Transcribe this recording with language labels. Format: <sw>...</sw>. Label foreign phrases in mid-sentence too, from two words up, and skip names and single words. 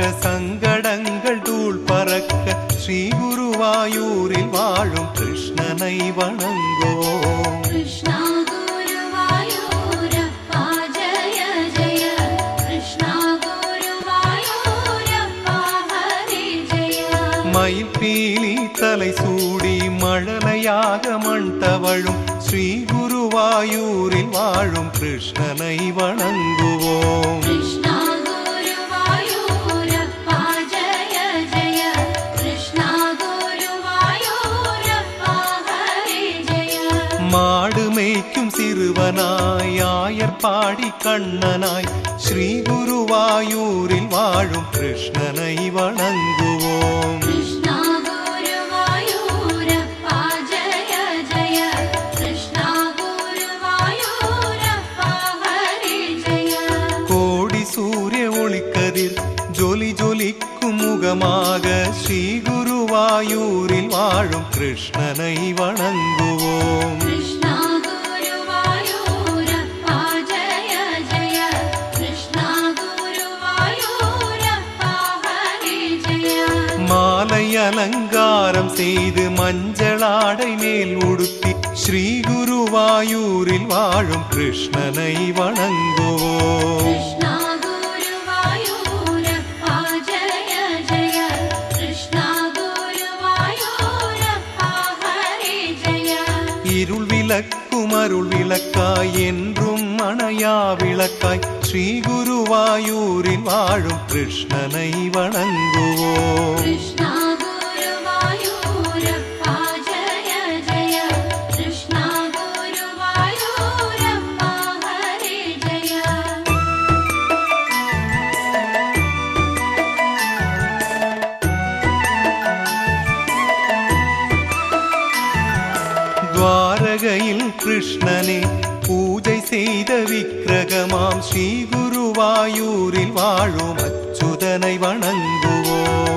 <ta>சங்கடங்கள் தூள் பறக்க ஸ்ரீ குருவாயூரில் வாழும் கிருஷ்ணனை வணங்குவோம்.</ta> <ml>കൃഷ്ണ ഗുരുവായൂരപ്പ ജയ ജയ കൃഷ്ണ ഗുരുവായൂരപ്പ ഹരി ജയ.</ml> <ta>மயில்பீலி தலை சூடி மழலையாக மண் தவழும் ஸ்ரீ குருவாயூரில் வாழும் கிருஷ்ணனை வணங்குவோம்.</ta> <ml>കൃഷ്ണ ഗുരുവായൂരപ്പ ജയ ജയ കൃഷ്ണ ഗുരുവായൂരപ്പ ഹരി ജയ.</ml> <ta>மாடு மேய்க்கும் சிறுவனாய் ஆயர்பாடி கண்ணனாய் ஸ்ரீ குருவாயூரில் வாழும் கிருஷ்ணனை வணங்குவோம்.</ta> <ml>കൃഷ്ണ ഗുരുവായൂരപ്പ ജയ ജയ കൃഷ്ണ ഗുരുവായൂരപ്പ ഹരി ജയ.</ml> <ta>கோடி சூரிய ஒளிக்கதிர் ஜொலி ஜொலிக்கும் முகமாக ஸ்ரீ குருவாயூரில் வாழும் கிருஷ்ணனை வணங்குவோம்.</ta> <ml>കൃഷ്ണ ഗുരുവായൂരപ്പ ജയ ജയ കൃഷ്ണ ഗുരുവായൂരപ്പ ഹരി ജയ.</ml> <ta>மாலை அலங்காரம் செய்து மஞ்சளாடை மேல் உடுத்தி ஸ்ரீ குருவாயூரில் வாழும் கிருஷ்ணனை வணங்குவோம்.</ta> <ml>കൃഷ്ണ ഗുരുവായൂരപ്പ ജയ ജയ കൃഷ്ണ ഗുരുവായൂരപ്പ ഹരി ജയ.</ml> <ta>இருள் விளக்கும் அருள் விளக்காய் என்றும் அணையா விளக்காய் ஸ்ரீ குருவாயூரில் வாழும் கிருஷ்ணனை வணங்குவோம்.</ta> <ml>കൃഷ്ണ ഗുരുവായൂരപ്പ ജയ ജയ കൃഷ്ണ ഗുരുവായൂരപ്പ ഹരി ജയ.</ml> <ta>துவாரகையில் கிருஷ்ணனே பூஜை செய்த விக்கிரகமாம் ஸ்ரீ குருவாயூரில் வாழும் அச்சுதனை வணங்குவோம்.</ta>